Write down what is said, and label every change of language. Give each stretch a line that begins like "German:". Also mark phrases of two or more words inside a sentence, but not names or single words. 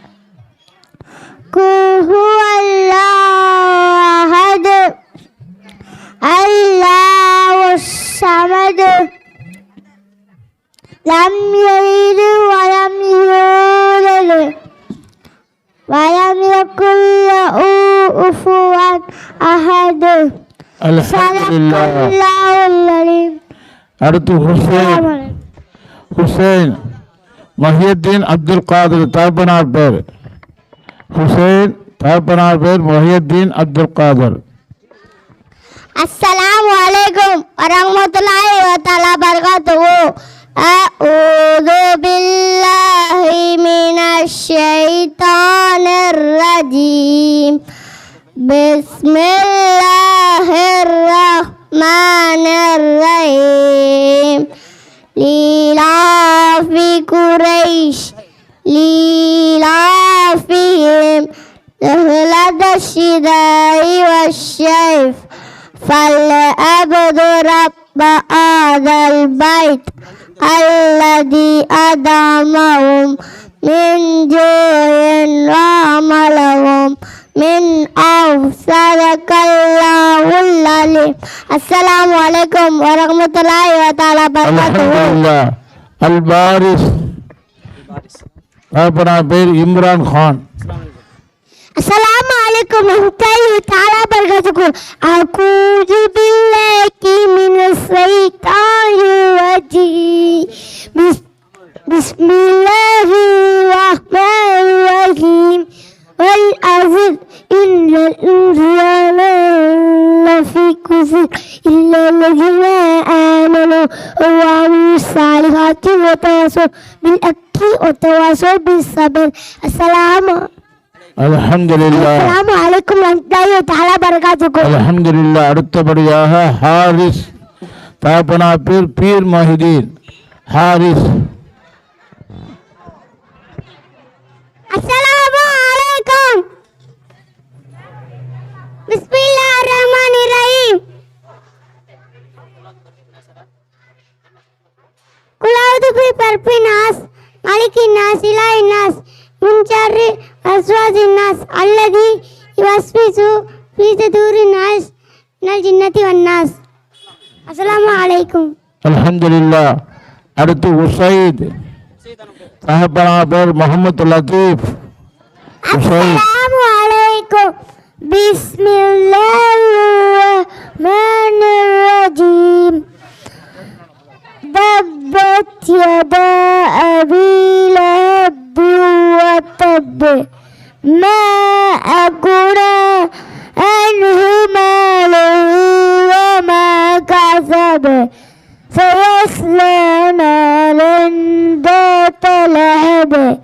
Arabic: قل هو الله أحد الله الصمد لم يلد ولم يولد ولم يكن له كفوا أحد.
Tamil: அல்ஹம்துலில்லாஹ்.
Arabic: صدق الله العظيم.
Tamil: அடுத்து ஹுசைன் முஹியுத்தீன் அப்துல் காதிர், தகப்பனார் பேர் ஹுசைன், தகப்பனார் பேர் முஹியுத்தீன் அப்துல் காதிர்.
Arabic: السلام عليكم ورحمة الله وبركاته. أعوذ بالله من الشيطان الرجيم. بسم الله الرحمن الرحيم. لإيلاف قريش إيلافهم رحلة الشتاء والصيف فليعبدوا رب هذا البيت الذي أطعمهم من جوع وآمنهم من صدق الله العظيم. السلام عليكم ورحمة الله وبركاته.
Tamil: அல்ஹம்துலில்லாஹ். அல்பாரிஸ், தகப்பனார் பேர் இம்ரான் கான்.
Arabic: السلام عليكم ورحمة الله وبركاته. أعوذ بالله من الشيطان الرجيم. بسم الله الرحمن الرحيم. والعصر إن الإنسان لفي خسر إلا الذين آمنوا وعملوا الصالحات وتواصوا بالحق وتواصوا بالصبر.
Tamil: அல்ஹம்துலில்லாஹ்.
Arabic: السلام عليكم ورحمة الله وبركاته.
Tamil: அல்ஹம்துலில்லாஹ். அடுத்தபடியாக ஹாரிஸ், தகப்பனார் பேர் பீர் மொஹிதீன். ஹாரிஸ்.
Arabic: السلام عليكم. بسم الله الرحمن الرحيم. برب الناس ملك الناس إله الناس من شر وسواس الناس الذي يوسوس في صدور الناس من الجنة والناس. السلام عليكم.
Tamil: அல்ஹம்துலில்லா. அடுத்து உசைத், தகப்பனார் பேர் முகமது லத்தீப். உசைத்.
Arabic: السلام عليكم. بسم الله الرحمن الرحيم. تبت يدا أبي لهب وتب ما أغنى عنه ماله وما كسب سيصلى نارا ذات لهب